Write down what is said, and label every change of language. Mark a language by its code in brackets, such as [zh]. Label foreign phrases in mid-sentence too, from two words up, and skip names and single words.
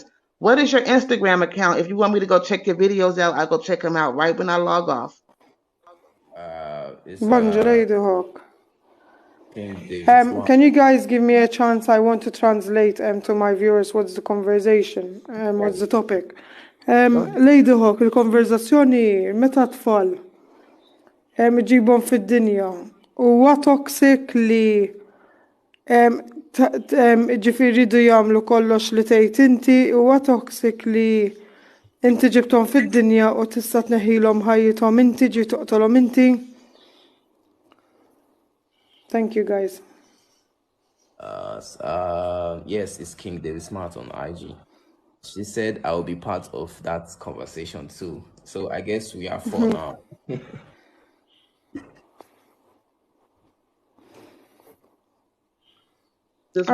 [en] What is your Instagram account? If you want me to go check your videos out, I'll go check them out right when I log off. it's Bonjour, the hawk. King David Smart. Can you guys give me a chance? I want to translate to my viewers what's the conversation, what's the topic. Lady Hawk, [mt] il-konverzazzjoni meta tfal ġibhom fid-dinja huwa toxic li ġifieri jridu jagħmlu kollox li tgħid inti huwa toxic li inti ġibthom fid-dinja u tista' tneħħilhom ħajjithom inti ġi toqtolhom inti. [en] Thank you guys. Yes, it's King David Smart on IG. She said I will be part of that conversation too. So I guess we are for now. This